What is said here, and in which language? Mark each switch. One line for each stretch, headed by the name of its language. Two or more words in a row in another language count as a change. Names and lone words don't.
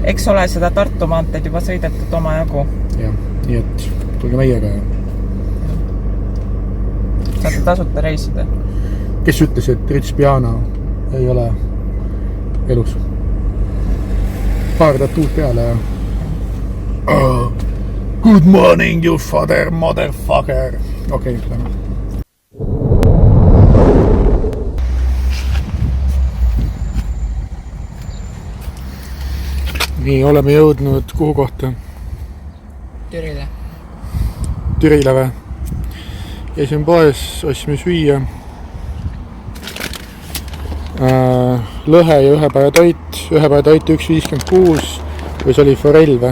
Estonian: Eks ole seda Tartu maanteed juba sõidetud oma jagu. Ja, nii et tulge meiega ja saate tasuta reisida. Kes ütles, et Rich Piana ei ole elus? Paar tatuud peale ja
English: good morning, you father, motherfucker.
Estonian: Okei, lähme. Nii, oleme jõudnud kuhu kohta? Türile või? Käisime poes, ostsime süüa. Lõhe ja ühepäeva toit 1.56 või see oli forell või?